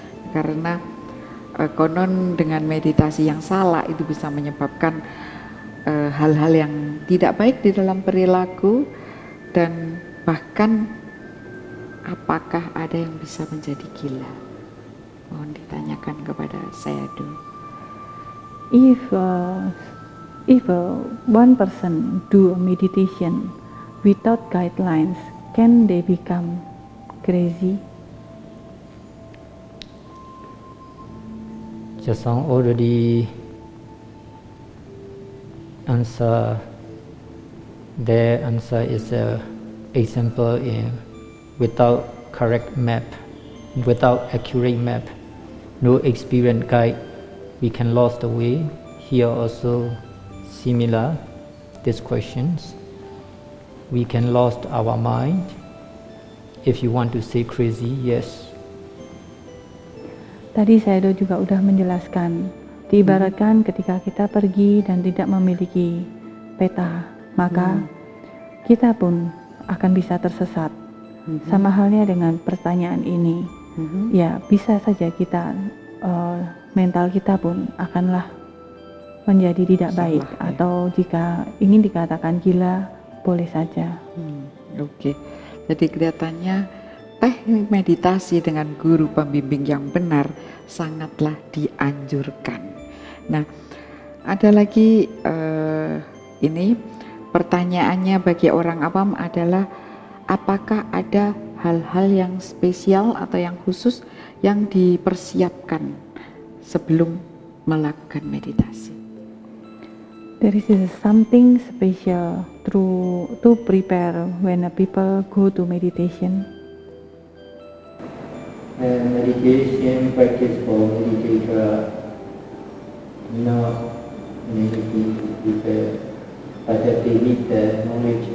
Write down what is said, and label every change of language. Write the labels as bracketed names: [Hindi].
[Indonesian] Karena konon dengan meditasi yang salah itu bisa menyebabkan hal-hal yang tidak baik di dalam perilaku, dan bahkan apakah ada yang bisa menjadi gila? Mohon ditanyakan kepada Sayadaw. [English] If one person do a meditation without guidelines, can they become crazy? Jasang already answer. Their answer is a example in without correct map, without accurate map, no experienced guide, we can lost the way. Here also similar these questions. We can lost our mind. If you want to say crazy, yes. [Indonesian] Tadi Sayadaw juga udah menjelaskan, diibaratkan ketika kita pergi dan tidak memiliki peta, maka kita pun akan bisa tersesat. Sama halnya dengan pertanyaan ini, ya bisa saja kita mental kita pun akanlah menjadi tidak baik, atau jika ingin dikatakan gila boleh saja. Oke. Jadi kelihatannya teknik meditasi dengan guru pembimbing yang benar sangatlah dianjurkan. Nah, ada lagi ini pertanyaannya bagi orang awam adalah, apakah ada hal-hal yang spesial atau yang khusus yang dipersiapkan sebelum melakukan meditasi? [English] There is something special to prepare when people go to meditation. Meditation practice for meditator, not meditating people, but they need the knowledge.